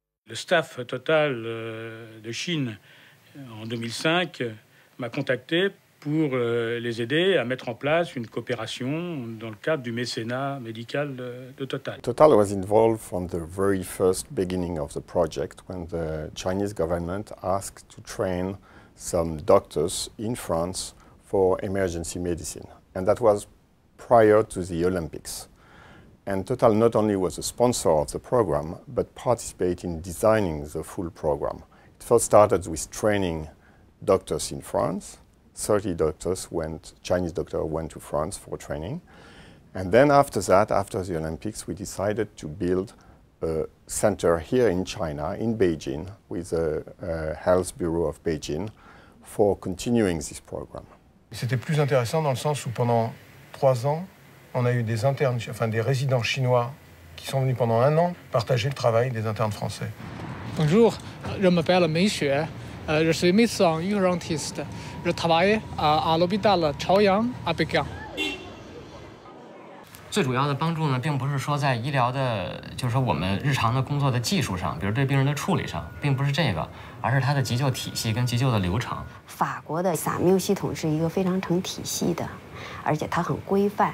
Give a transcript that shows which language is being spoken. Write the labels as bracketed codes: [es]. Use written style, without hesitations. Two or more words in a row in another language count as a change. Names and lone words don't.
[fr] Le staff Total de Chine en 2005 m'a contacté pour les aider à mettre en place une coopération dans le cadre du mécénat médical de Total. [en] Total was involved from the very first beginning of the project when the Chinese government asked to train some doctors in France for emergency medicine. And that was prior to the Olympics. And Total not only was a sponsor of the program, but participated in designing the full program. It first started with training doctors in France. 30 doctors Chinese doctors went to France for training. And then after that, after the Olympics, we decided to build a center here in China, in Beijing, with the Health Bureau of Beijing, for continuing this program. [fr] C'était plus intéressant dans le sens où pendant 3 ans, on a eu des internes, enfin des résidents chinois qui sont venus pendant 1 an partager le travail des internes français. Bonjour, je m'appelle Mei Xue, je suis médecin urgentiste. Je travaille à l'hôpital Chaoyang à Pékin。 [zh] 最主要的帮助呢，并不是说在医疗的，就是说我们日常的工作的技术上，比如对病人的处理上，并不是这个，而是它的急救体系跟急救的流程。法国的撒缪系统是一个非常成体系的，而且它很规范。